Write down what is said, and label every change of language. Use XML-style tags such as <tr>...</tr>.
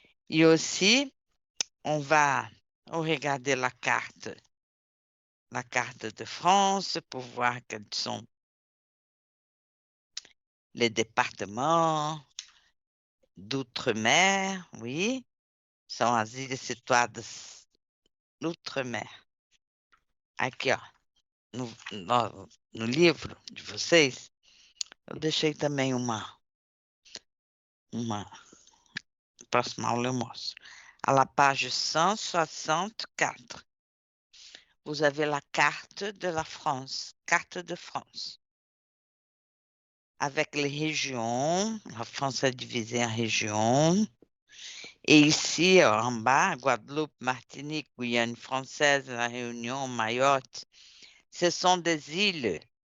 <fr>Et aussi, on va regarder la carte de France pour voir quels sont les départements d'outre-mer, oui,</fr> <pt>são as ilhas situadas</pt> <fr>d'outre-mer.</fr> <pt>Aqui, ó, no livro de vocês, eu deixei também uma próxima aula eu mostro.</pt> <fr>À la page 164, vous avez la carte de la France, carte de France, avec les régions. La France est divisée en régions. Et ici, en bas, Guadeloupe, Martinique, Guyane française, La Réunion, Mayotte, ce sont des îles.</fr>